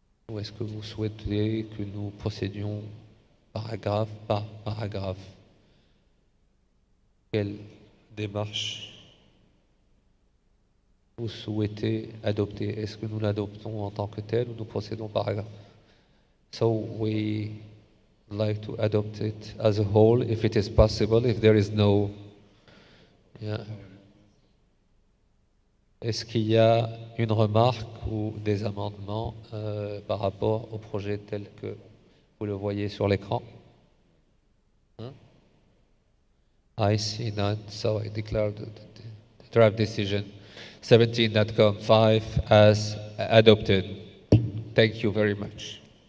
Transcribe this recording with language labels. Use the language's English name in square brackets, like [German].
[French] Ou est-ce que vous souhaitez que nous procédions paragraphe par paragraphe? Quelle démarche vous souhaitez adopter? Est-ce que nous l'adoptons en tant que tel ou nous procédons paragraphe? So [English] like to adopt it as a whole, if it is possible, if there is no... Yeah. [French] Est-ce qu'il y a une remarque ou des amendements par rapport au projet tel que vous le voyez sur l'écran? [English] I see none, so I declare the draft decision 17.5 as adopted. Thank you very much.